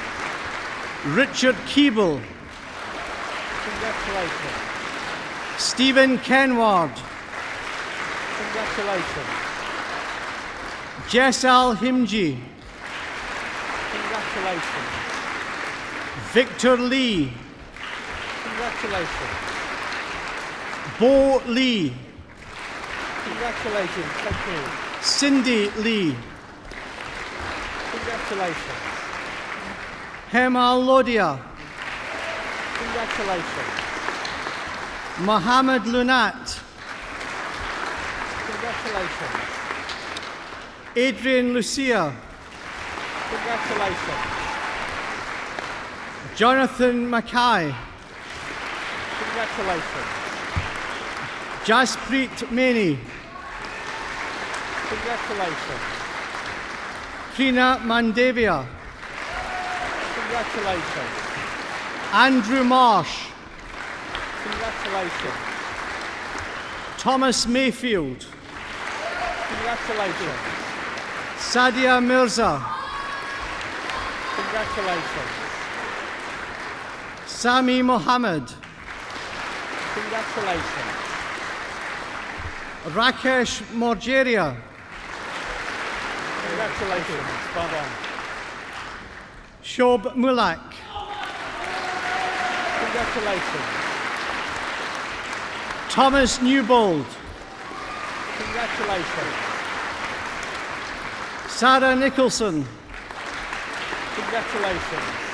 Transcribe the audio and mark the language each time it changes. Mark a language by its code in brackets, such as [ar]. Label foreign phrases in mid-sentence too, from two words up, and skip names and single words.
[en] Richard Keeble. Congratulations. Stephen Kenward. Congratulations. Jessal Himji. Congratulations. Victor Lee. Congratulations. Bo Lee. Congratulations. Thank you. Cindy Lee. Congratulations. Hema Lodia. Congratulations. Mohammed Lunat. Congratulations. Adrian Lucia. Congratulations. Jonathan Mackay. Congratulations. Jaspreet Maini. Congratulations. Prina Mandavia. Congratulations. Andrew Marsh. Congratulations. Thomas Mayfield. Congratulations. Sadia Mirza. Congratulations. Sami Mohammed. Congratulations. Rakesh Morjeria. Congratulations. Well done. Shob Mulak. Congratulations. Thomas Newbold. Congratulations. Sarah Nicholson. Congratulations.